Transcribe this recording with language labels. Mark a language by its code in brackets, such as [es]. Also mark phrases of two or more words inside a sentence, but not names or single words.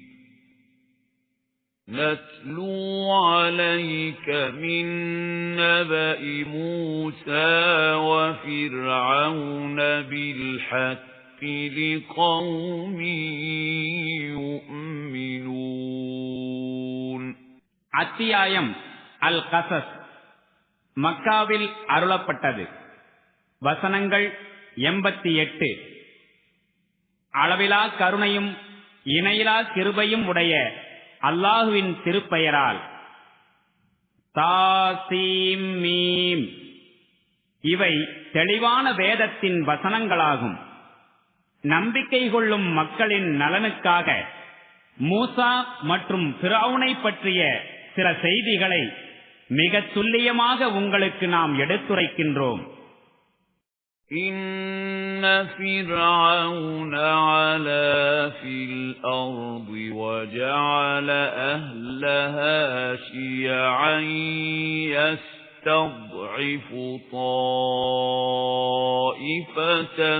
[ar] نتلو عليك من نبأ موسى وفرعون بالحق لقوم يؤمنون. [ta] அத்தியாயம் அல் கசஸ் மக்காவில் அருளப்பட்டது. வசனங்கள் 88. அளவிலா கருணையும் இணையிலா கிருபையும் உடைய அல்லாஹுவின் திருப்பெயரால். [ar] طسم. [ta] இவை தெளிவான வேதத்தின் வசனங்களாகும். நம்பிக்கை கொள்ளும் மக்களின் நலனுக்காக மூசா மற்றும் ஃபிரௌனை பற்றிய சில செய்திகளை மிக துல்லியமாக உங்களுக்கு நாம் எடுத்துரைக்கின்றோம். [ar] إن فرعون علا في الأرض وجعل أهلها شيعا يستضعف طائفة